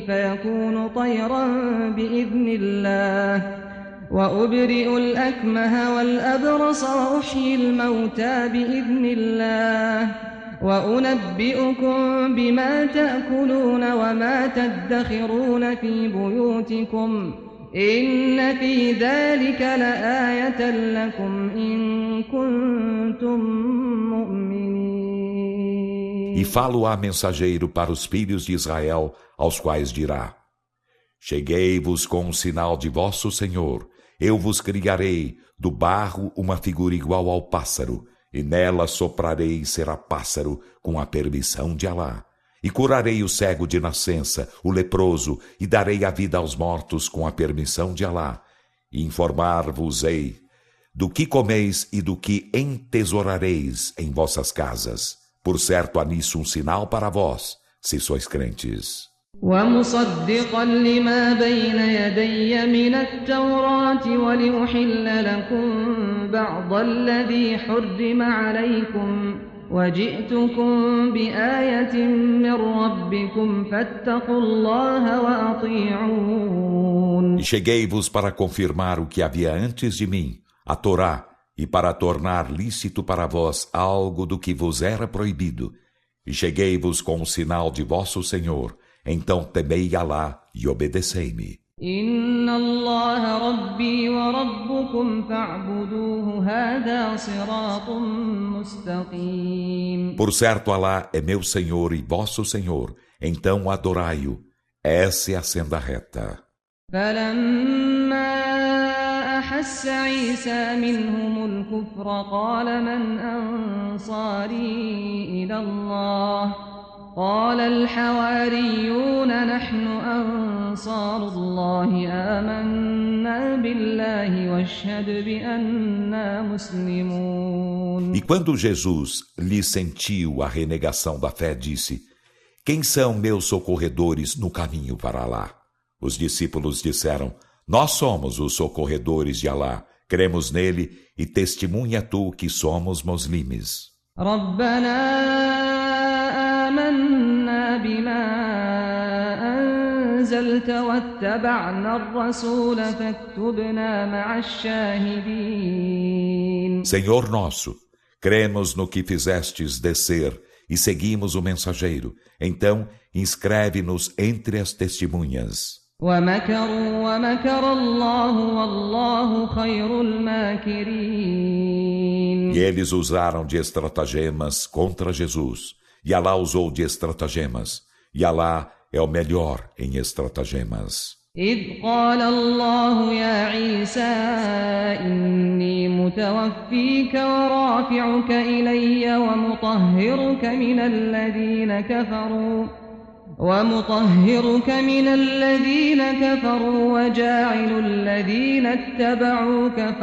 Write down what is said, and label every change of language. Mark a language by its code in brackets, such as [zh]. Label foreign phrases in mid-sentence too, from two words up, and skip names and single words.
[ar] فيكون طيرا بإذن الله وأبرئ الأكمه والأبرص وأحيي الموتى بإذن الله وأنبئكم بما تأكلون وما تدخرون في بيوتكم إن في ذلك لآية لكم إن كنتم مؤمنين. [pt] E falo-á mensageiro para os filhos de Israel, aos quais dirá: cheguei-vos com um sinal de vosso Senhor, eu vos criarei do barro uma figura igual ao pássaro, e nela soprarei será pássaro com a permissão de Alá. E curarei o cego de nascença, o leproso, e darei a vida aos mortos com a permissão de Alá. E informar-vos-ei do que comeis e do que entesourareis em vossas casas. Por certo há nisso um sinal para vós, se sois crentes. [ar] ومصدقا لما بين يدي من التوراة ولأحل لكم بعض الذي حرم عليكم وجئتكم بآية من ربكم فاتقوا الله وأطيعون. [pt] E cheguei-vos para confirmar o que havia antes de mim, a Torá, e para tornar lícito para vós algo do que vos era proibido. E cheguei-vos com o sinal de vosso Senhor, então temei Alá e obedecei-me. [ar] إن الله ربي وربكم فاعبدوه هذا صراط مستقيم. [pt] Por certo, Alá é meu Senhor e vosso Senhor, então adorai-o. Essa é a senda reta. [ar] فلما أحس عيسى منهم الكفر قال من أنصاري إلى الله قال الحواريون نحن أنصار الله آمنا بالله واشهد بأننا مسلمون. [pt] E quando Jesus lhe sentiu a renegação da fé, disse: quem são meus socorredores no caminho para Alá? Os discípulos disseram: nós somos os socorredores de Alá, cremos nele e testemunha tu que somos muslimes. [ar] آمنا بما أنزلت واتبعنا الرسول فاكتبنا مع الشاهدين. [pt] Senhor nosso, cremos no que fizestes descer e seguimos o mensageiro. Então, inscreve-nos entre as testemunhas. [ar] ومكروا ومكر الله والله خير الماكرين. [pt] E eles usaram de estratagemas contra Jesus. E Alá usou de estratagemas. E Alá é o melhor em estratagemas. [ar] إذ قال الله يا عيسى إني متوفيك ورافعك إلي ومطهرك من الذين كفروا وجاعل الذين اتبعوك